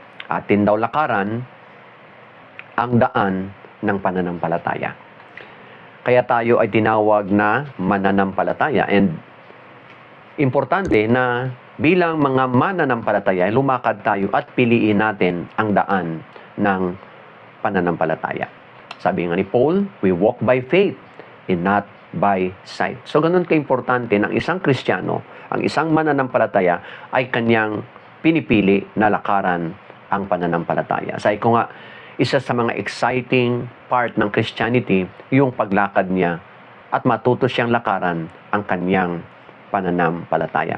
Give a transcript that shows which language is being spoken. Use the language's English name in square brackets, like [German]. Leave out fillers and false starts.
[Filipino] Atin daw lakaran ang daan ng pananampalataya. Kaya tayo ay tinawag na mananampalataya. And importante na bilang mga mananampalataya, lumakad tayo at piliin natin ang daan ng pananampalataya. Sabi nga ni Paul, [English] we walk by faith and not by sight. [Filipino] So ganun ka-importante ng isang Kristiyano, ang isang mananampalataya ay kanyang pinipili na lakaran ang pananampalataya. Sabi ko nga, isa sa mga exciting part ng Christianity, yung paglakad niya at matuto siyang lakaran ang kanyang pananampalataya.